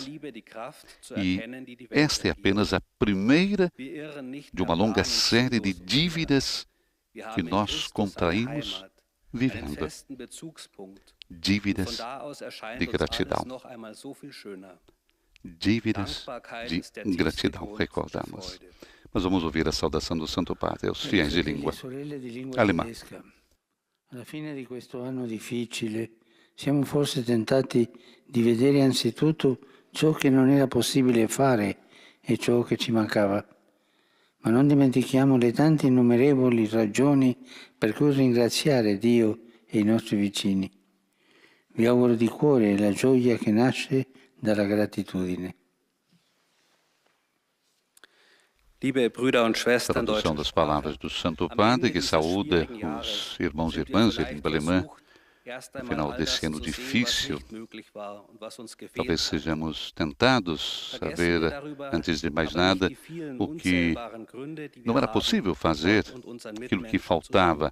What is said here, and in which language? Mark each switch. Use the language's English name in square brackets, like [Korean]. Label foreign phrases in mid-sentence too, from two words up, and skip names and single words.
[Portuguese] E esta é apenas a primeira de uma longa série de dívidas que nós contraímos vivendo. Dívidas de gratidão. Dívidas de gratidão, recordamos. Mas vamos ouvir a saudação do Santo Padre aos fiéis de língua alemã. [Italian] Alla fine di questo anno difficile, siamo forse tentati di vedere anzitutto ciò che non era possibile fare e ciò che ci mancava. Ma non dimentichiamo le tante innumerevoli ragioni per cui ringraziare Dio e i nostri vicini. Vi auguro di cuore la gioia che nasce dalla gratitudine. [German] Liebe Brüder und Schwestern [Portuguese] Tradução das palavras do Santo Padre, que saúda os irmãos e irmãs de língua alemã. No final desse ano difícil, talvez sejamos tentados a ver, antes de mais nada, o que não era possível fazer, aquilo que faltava.